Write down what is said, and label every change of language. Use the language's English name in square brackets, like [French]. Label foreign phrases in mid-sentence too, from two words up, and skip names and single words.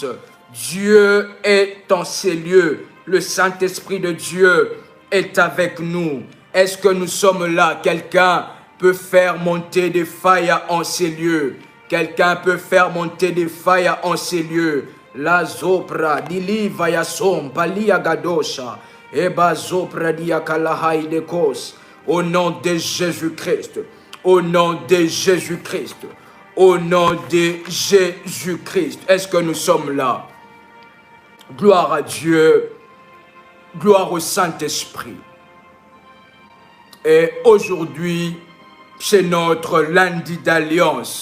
[French] Dieu est en ces lieux. Le Saint-Esprit de Dieu est avec nous. Est-ce que nous sommes là? Quelqu'un peut faire monter des failles en ces lieux. Quelqu'un peut faire monter des failles en ces lieux. La zopra dili vayasom palia gadosha eba zopra diakalahai de kos. Au nom de Jésus-Christ, au nom de Jésus-Christ, au nom de Jésus-Christ. Est-ce que nous sommes là? Gloire à Dieu, gloire au Saint-Esprit. Et aujourd'hui, c'est notre lundi d'alliance.